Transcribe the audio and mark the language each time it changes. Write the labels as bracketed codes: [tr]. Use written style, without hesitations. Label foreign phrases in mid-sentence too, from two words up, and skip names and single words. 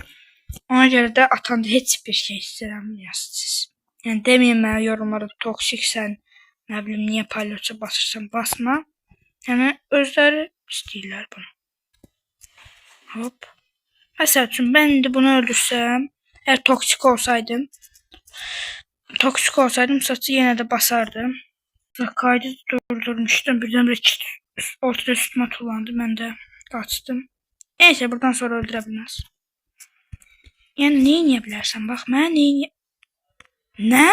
[az] Ona görə də atanda heç bir şey istəmirəsiniz. Yəni deməyin mənə yorumlarda toksiksən, nə bilim niyə palyaço basırsan, basma. Yəni özləri istəyirlər bunu. Hop. Məsəl üçün mən indi bunu öldürsəm, [tr] eğer toksik olsaydım saçı yine de basardım. Kaydı durdurmuştum. Birden-birə ortada üstüme tullandı. Ben de kaçtım. Neyse buradan sonra öldürebilmez. Yani neyin yapabilirsen bak ben neyin ne?